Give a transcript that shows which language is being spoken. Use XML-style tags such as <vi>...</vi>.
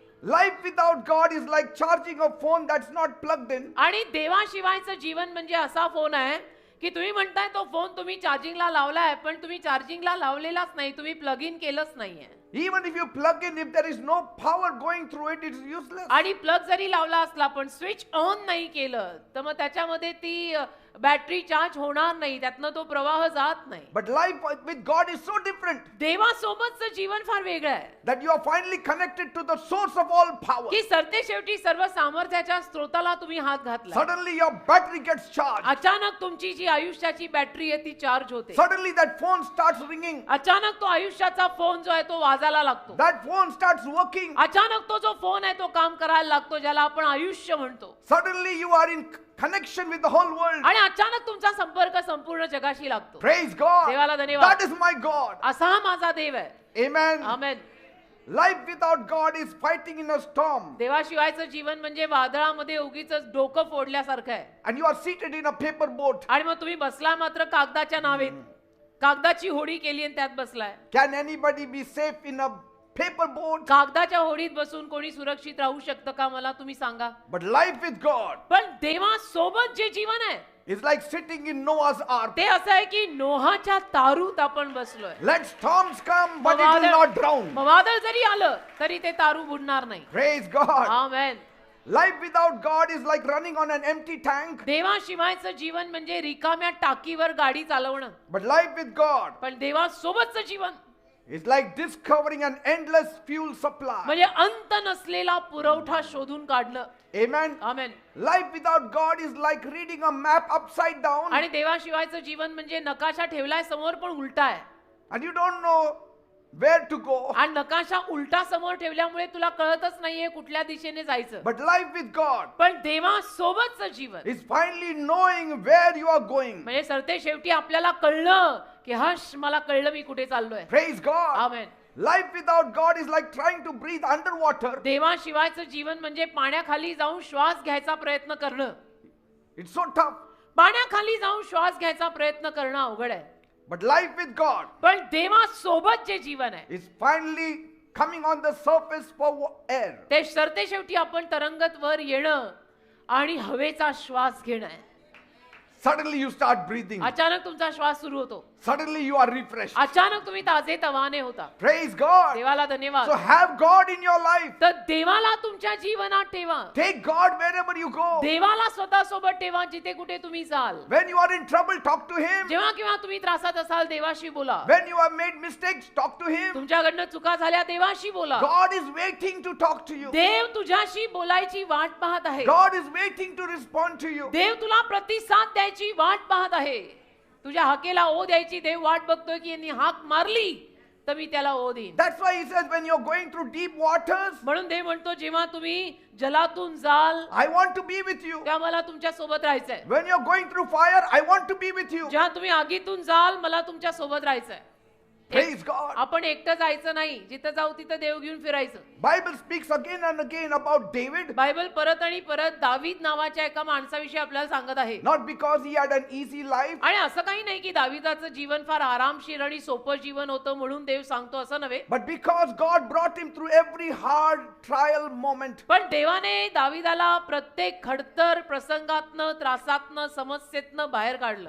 <en>Life without God is like charging a phone that's not plugged in.</en> <mr>आणि देवाशिवायचं जीवन म्हणजे असा phone आहे की तुम्ही म्हणताय तो फोन तुम्ही चार्जिंगला लावलाय पण तुम्ही चार्जिंगला लावलेलाच नाही, तुम्ही प्लग इन केलंच नाहीये.</mr> <en>Even if you plug in, if there is no power going through it, it's useless.</en> <mr>आणि प्लग जरी लावला असला पण स्विच ऑन नाही केलं तर मग त्याच्यामध्ये ती बॅटरी चार्ज होणार नाही, त्यातनं तो प्रवाह जात नाही.</mr> <en>But life with God is so different</en> <mr>देवासोबतचं जीवन फार वेगळं आहे</mr> <en>that you are finally connected to the source of all power.</en> <mr>की सरते शेवटी सर्व सामर्थ्याच्या स्त्रोताला तुम्ही हात घातला.</mr> <en>Suddenly your battery gets charged.</en> <mr>अचानक तुमची जी आयुष्याची बॅटरी आहे ती चार्ज होते.</mr> <en>Suddenly that phone starts ringing.</en> <mr>अचानक तो आयुष्याचा फोन जो आहे तो वाजायला लागतो.</mr> <en>That phone starts working.</en> <mr>अचानक तो जो फोन आहे तो काम करायला लागतो ज्याला आपण आयुष्य म्हणतो.</mr> <en>Suddenly you are in connection with the whole world.</en> <mr>आणि अचानक तुमचा संपर्क संपूर्ण जगाशी लागतो.</mr> <en>Praise God.</en> <mr>देवाला धन्यवाद.</mr> <en>That is my God.</en> <mr>असा हा माझा देव आहे.</mr> <en>Amen.</en> <mr>Amen.</mr> <en>Life without God is fighting in a storm.</en> <mr>देवाशिवायचं जीवन म्हणजे वादळामध्ये उगीच डोकं फोडल्यासारखं आहे.</mr> <en>And you are seated in a paper boat.</en> <mr>आणि मग तुम्ही बसला मात्र कागदाच्या नावेत, कागदाची होडी केली आणि त्यात बसलाय.</mr> <en>Can anybody be safe in a paper boat?</en> <mr>कागदाच्या होडीत बसून कोणी सुरक्षित राहू शकतं का मला तुम्ही सांगा.</mr> <en>But life with God</en> <mr>पण देवासोबत जे जीवन आहे</mr> <en>is like sitting in Noah's ark.</en> <mr>ते असं आहे की नोहाच्या तारूत आपण बसलोय.</mr> <en>Let storms come, but it will not drown.</en> <mr>मग वादळ जरी आलं तरी ते तारू बुडणार नाही.</mr> <en>Praise God.</en> <mr>Amen.</mr> <en>Life without God is like running on an empty tank.</en> <mr>देवाशिवायचं जीवन म्हणजे रिकाम्या टाकीवर गाडी चालवणं.</mr> <en>But life with God</en> <mr>पण देवासोबतचं जीवन</mr> <en>is like discovering an endless fuel supply.</en> <mr>म्हणजे अंत नसलेला पुरवठा शोधून काढणं.</mr> <en>Amen.</en> <mr>Amen.</mr> <en>Life without God is like reading a map upside down.</en> <mr>आणि देवाशिवायचं जीवन म्हणजे नकाशा ठेवलाय समोर पण उलटा आहे.</mr> <en>And you don't know where to go.</en> <mr>आणि नकाशा उलटा समोर ठेवल्यामुळे तुला कळतच नाहीये कुठल्या दिशेने जायचं.</mr> <en>But life with God</en> <mr>पण देवासोबतचं जीवन</mr> <en>is finally knowing where you are going.</en> <mr>म्हणजे सरते शेवटी आपल्याला कळलं की हश मला कळलं मी कुठे चाललोय.</mr> <en>Praise God.</en> <mr>Amen.</mr> <en>Life without God is like trying to breathe underwater.</en> <mr>देवाशिवायचं जीवन म्हणजे पाण्याखाली जाऊन श्वास घ्यायचा प्रयत्न करणं.</mr> <en>It's so tough.</en> <mr>पाण्याखाली जाऊन श्वास घ्यायचा प्रयत्न करणं अवघड आहे.</mr> <en>But life with God</en> <mr>पण देवासोबत जे जीवन आहे</mr> <en>is finally coming on the surface for air.</en> <mr>ते सरते शेवटी आपण तरंगत वर येणं आणि हवेचा श्वास घेणं आहे.</mr> <en>Suddenly you start breathing.</en> <mr>अचानक तुमचा श्वास सुरू होतो.</mr> <en>Suddenly you are refreshed.</en> <mr>अचानक तुम्ही ताजे तवाने होता.</mr> <en>Praise God.</en> <mr>देवाला धन्यवाद.</mr> <en>So have God in your life.</en> <mr>तर देवाला तुमच्या जीवनात ठेवा.</mr> <en>Take God wherever you go.</en> <mr>देवाला स्वतःसोबत ठेवा जिथे कुठे तुम्ही जाल.</mr> <en>When you are in trouble, talk to Him.</en> <mr>जेव्हा केव्हा तुम्ही त्रासात असाल देवाशी बोला.</mr> <en>When you have made mistakes, talk to Him.</en> <mr>तुमच्याकडनं चुका झाल्या देवाशी बोला.</mr> <en>God is waiting to talk to you.</en> <mr>देव तुझ्याशी बोलायची वाट पाहत आहे.</mr> <en>God is waiting to respond to you.</en> <mr>देव तुला प्रतिसाद द्यायची वाट पाहत आहे. तुझ्या हाकेला ओ द्यायची देव वाट बघतोय की यांनी हाक मारली तर मी त्याला ओ देईन.</mr> <en>That's why he says, when you're going through deep waters,</en> <mr>म्हणून देव म्हणतो जेव्हा तुम्ही जलातून जाल</mr> <en>I want to be with you.</en> <mr>तेव्हा मला तुमच्या सोबत राहायचंय.</mr> <en>When you're going through fire, I want to be with you.</en> <mr>जेव्हा तुम्ही आगीतून जाल मला तुमच्या सोबत राहायचंय.</mr> <en>Praise God.</en> <mr>आपण एकटं जायचं नाही, जिथं जाऊ तिथं देव घेऊन फिरायचं.</mr> <en>Bible speaks again and again about David,</en> <mr>Bible परत आणि परत दावीद नावाच्या एका माणसाविषयी आपल्याला सांगत आहे.</mr> <en>not because he had an easy life,</en> <mr>आणि असं काही नाही की दाविदाचं जीवन फार आरामशीर आणि सोपं जीवन होतं म्हणून देव सांगतो असं नव्हे.</mr> <en>but because God brought him through every hard trial moment.</en> <mr>पण देवाने दाविदाला प्रत्येक खडतर प्रसंगातनं त्रासातनं समस्येतनं बाहेर काढलं.</mr>